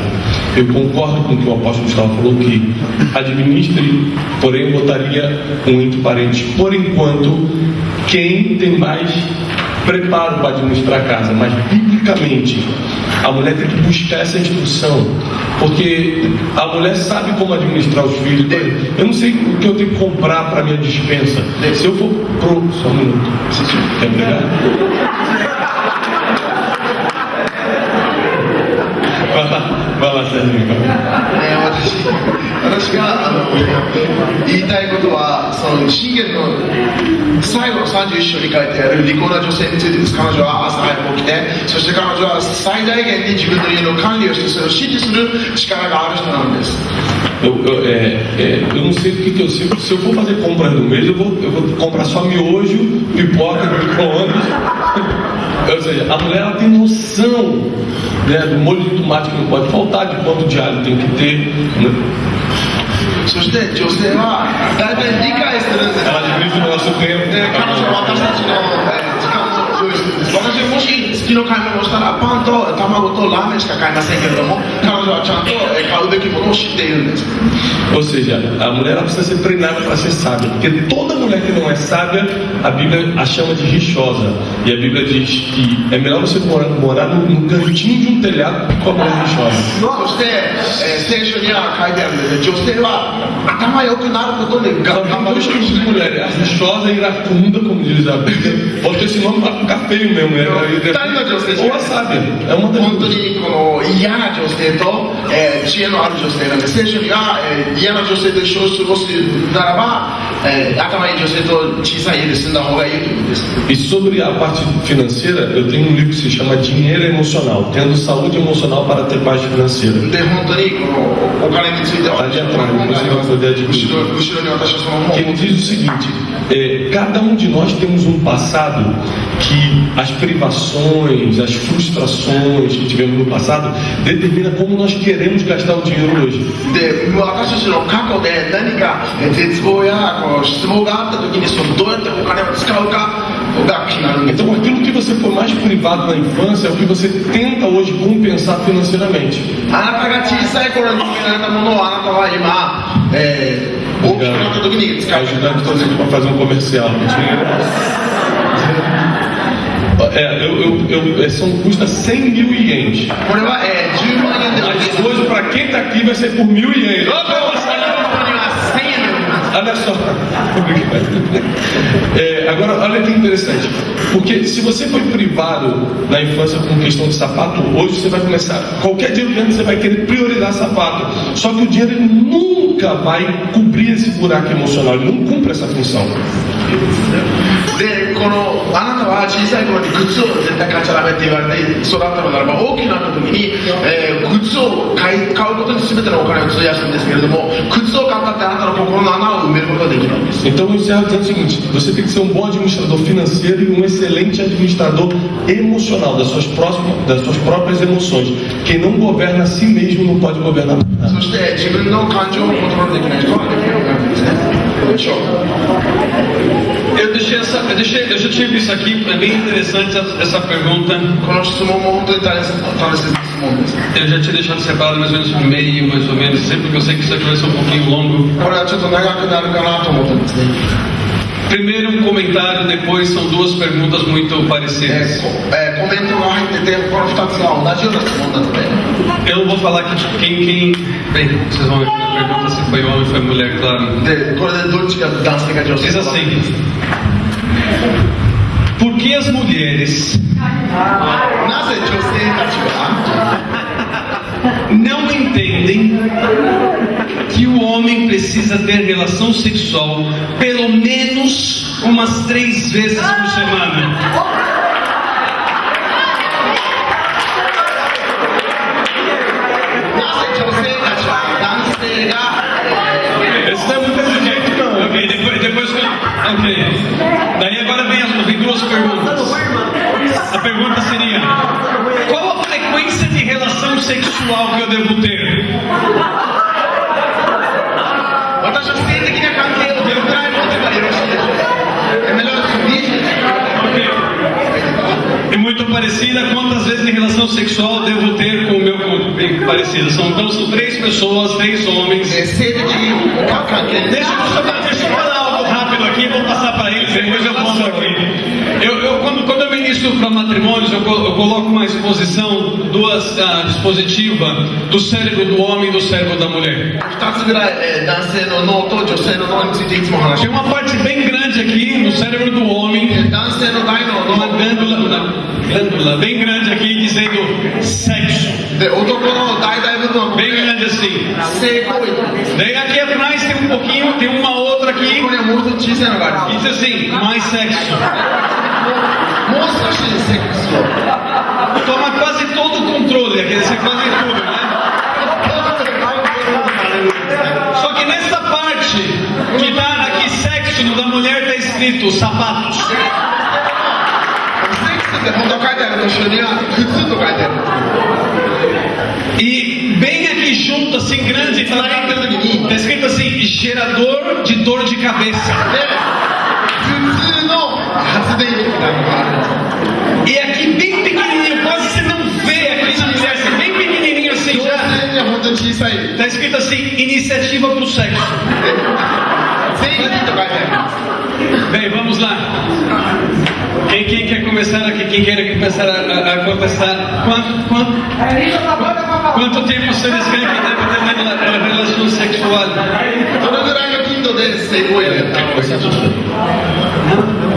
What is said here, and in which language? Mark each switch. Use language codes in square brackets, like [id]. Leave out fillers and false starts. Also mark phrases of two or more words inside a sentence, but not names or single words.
[pt] Eu concordo com o que o apóstolo Gustavo falou, que administre, porém eu botaria um entre parênteses, por enquanto, quem tem mais preparo para administrar a casa, mas biblicamente a mulher tem que buscar essa instrução, porque a mulher sabe como administrar os filhos. Eu não sei o que eu tenho que comprar para minha despensa. Se eu for pro... Só um minuto. Quer pegar? Vai lá, Sérgio. [ja] 私が言いたいことは、その箴言の最後の31章に書いてある利口な女性についてです。彼女は朝早く起きて、そして彼女は最大限に自分の家の管理をして、それを指示する力がある人なんです。 [pt] Eu não sei o que eu sei. Se eu for fazer compras no mês, eu vou comprar só miojo, pipoca, micro-ondas. Ou seja, a mulher ela tem noção, né, do molho de tomate que não pode faltar, de quanto de alho tem que ter, né? [ja] そして女性は大体理解するんです。 [pt] Ela administra o nosso tempo. [ja] 彼女は私たちの時間を用意するんです。私はもし月の買い物をしたらパンと卵とラーメンしか買いませんけれども、彼女はちゃんと買うべきものを知っているんです。 [pt] Ou seja, a mulher ela precisa ser treinada para ser sábia, porque toda mulher que não é sábia, a Bíblia a chama de rixosa. E a Bíblia diz que é melhor você morar no cantinho de um telhado que com a mulher rixosa. [ja] そして、聖書には書いてあるんです。女性は頭良くなることで [pt] Só [ja] 頑 [pt] tem [ja] 張る [pt] dois [ja] しか [pt] tipos [ja] し [pt] de [ja] ない。 [pt] mulher, a rixosa e a iracunda, como diz a Bíblia. Bota esse nome para ficar feio mesmo, né? Ou a sábia, é uma das [ja] 本当 [pt] duas. [ja] にこの嫌な女性と、知恵のある女性なんで、聖書には、嫌な女性と一緒に過ごすならば、頭いい女性と小さい家で住んだ方がいいということです。 [pt] E sobre a parte financeira, eu tenho um livro que se chama Dinheiro Emocional, tendo saúde emocional para ter paz financeira. [ja] で、本当にこのお金については、 [pt] Tá ali atrás, depois você vai poder adquirir. [ja] 後ろに私はその本を [pt] Que ele diz o seguinte: cada um de nós temos um passado que as privações, as frustrações que tivemos no passado determina como nós queremos gastar o dinheiro hoje. [ja] で、私たちの過去で何か絶望やこう失望があった時にどうやってお金を使うかが決まるんです。 [pt] Então aquilo que você foi mais privado na infância é o que você tenta hoje compensar financeiramente. [ja] あなたが小さい頃に決められたものをあなたは今、大きくなった時に使う。 [pt] Ajudando todos aqui para fazer um comercial. Custa 100 mil ienes. [ja] これは、10万円で [pt] Mas hoje, para quem está aqui, vai ser por 1000 ienes. Olha só. Agora, olha que interessante. Porque se você foi privado na infância com questão de sapato, hoje você vai começar. Qualquer dinheiro que você vai querer priorizar sapato. Só que o dinheiro ele nunca vai cobrir esse buraco emocional. Ele não cumpre essa função. [ja] で、あなたは小さい頃に靴を絶対買っちゃダメって言われて育ったのならば、大きくなった時に、靴を買うことに全てのお金を費やすんですけれども、靴を買ったってあなたの心の穴を埋めることができるんです。 [pt] Então o encerro dizendo o seguinte: você tem que ser um bom administrador financeiro e um excelente administrador emocional das suas próprias emoções. Quem não governa a si mesmo não pode governar nada. [ja] そして自分の感情をコントロールできない人はできなくなるんですね。どうでしょう。 [pt] Eu já tinha visto aqui, é bem interessante essa pergunta. [ja] この質問も本当に大切な質問です。 [pt] Eu já tinha deixado separado mais ou menos no meio, mais ou menos, sempre porque eu sei que isso aqui vai ser um pouquinho longo. [ja] これはちょっと長くなるかなと思ってますね。 [pt] Primeiro um comentário, depois são duas perguntas muito parecidas. [ja] コメントが入ってて、この2つは同じような質問なので。 [pt] Eu não vou falar que quem... Bem, vocês vão ver na pergunta se foi homem ou foi mulher, claro. [ja] で、これでどっちが男性か女性 [pt] Diz [ja] か。 [pt] assim: por que as mulheres [ja] なぜ女性たちは [pt] não entendem que o homem precisa ter relação sexual pelo menos umas 3 vezes por semana? [ja] なぜ女性たちは男性が [pt] Esse não é muito exigente, não. Ok, depois ok. Daí agora vem duas perguntas. A pergunta seria: qual a frequência de relação sexual que eu devo ter? [ja] 私は性的な関係をどれくらい持てばよろしいでしょうか。 [pt] É muito parecida. Quantas vezes de relação sexual devo ter com o meu cônjuge? Bem parecida. Então são 3 pessoas, 3 homens. [ja] 性的関係 [pt] Deixa eu falar algo rápido aqui, vou passar para eles, depois eu volto aqui. Quando eu ministro para matrimônios, eu coloco uma exposição dispositiva do cérebro do homem e do cérebro da mulher. [ja] 2 つぐらい、男性の脳と女性の脳についていつも話し [pt] Tem uma parte bem grande aqui no cérebro do homem, [ja] 男性の大脳 [pt] uma [ja] の [pt] glândula bem grande aqui dizendo sexo. [ja] で、男の大部分は [pt] Bem grande assim. [ja] 性行為。 [pt] Daí aqui atrás tem um pouquinho, tem uma outra aqui [ja] ここにはもう一つ小さいのがあ [pt] e [ja] る。 [pt] diz assim, mais sexo. [ja] もう少しセックスを。 [pt] Toma quase todo o controle, quer dizer, quase tudo, né? Só que nessa parte que tá aqui sexo, no da mulher tá escrito sapatos. [ja] セックスって本当は書いてある後ろには靴と書いてある。 [pt] E bem aqui junto, assim, grande, tá escrito assim, gerador de dor de cabeça. [ja] で、普通の発電機みたいなのがあるんですよ。 [pt] E aqui bem pequenininho, quase você não vê aqui na mulher, assim, bem pequenininho assim [ja] 女 [pt] já. [ja] 性には本当に小さい。 [pt] Tá escrito assim, iniciativa pro sexo. [ja] 全員と書いてあります。 [pt] Bem, vamos lá. Quem quer começar aqui? Quem quer começar a contestar? Quanto tempo vocês creem que deve ter na relação sexual? [ja] どのぐらいの頻度で性行為をやった方がいいでしょうか。